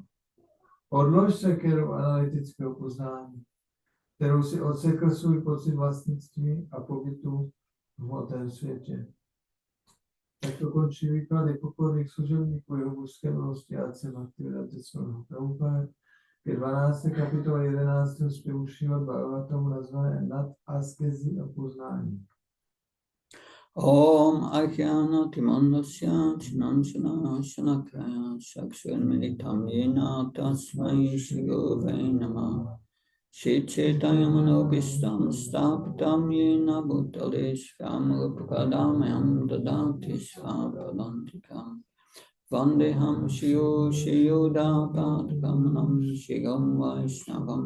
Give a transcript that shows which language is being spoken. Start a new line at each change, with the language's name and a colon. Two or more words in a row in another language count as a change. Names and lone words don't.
Czech: Odlož sekeru analytického poznání, kterou si odsekl svůj pocit vlastnictví a pobytu v hmotném světě. Tak to končí výklady pokorných služebníků jeho božské milosti a Bhaktivedanta Swami Prabhupada ke 12. kapitole 11. zpěvu Šrímad Bhagavatamu nazvané Nad askezi a poznání.
Sanskrit: Om Ajnana Timandasya Chinanchana Shanakaya Sakshurmilitam Yena Tasmai Shri Gurave Namah Shri Chaitanya Manobishtam Stapitam Yena Bhutale Swam Rupadamyam Dadati Svapadantikam Vandeham Shriyo Shriyoda Padkamanam Shriram Vaishnavam